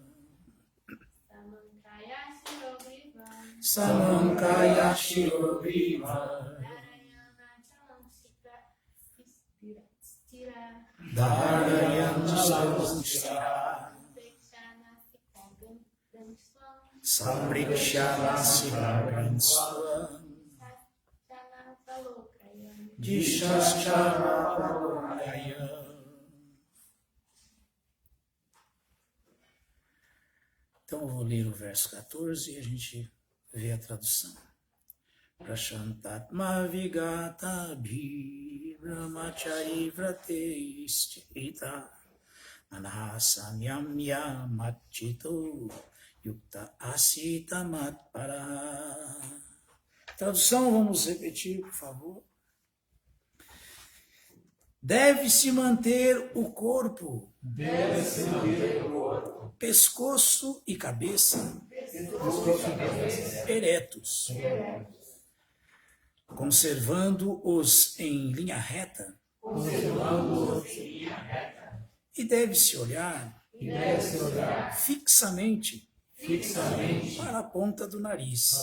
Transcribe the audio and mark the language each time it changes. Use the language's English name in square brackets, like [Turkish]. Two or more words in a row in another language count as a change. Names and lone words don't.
[Sanskrit] समंकाय शिरोग्रीवं धारयम् अचलम् स्थिर सम्प्रेक्षनासिक घम् जिशश्चन वलोकयन्. [Portuguese] Então eu vou ler o verso 14 e a gente vê a tradução. [Sanskrit] प्रशान्तात्मा विगत भी ब्रह्मचारि व्रते इस्थित अनहसम्यम् यमचितो युक्त असित मत्पर. [Portuguese] Tradução, vamos repetir, por favor. Deve-se manter o corpo, pescoço e cabeça eretos, conservando-os em linha reta, e deve-se olhar fixamente para a ponta do nariz.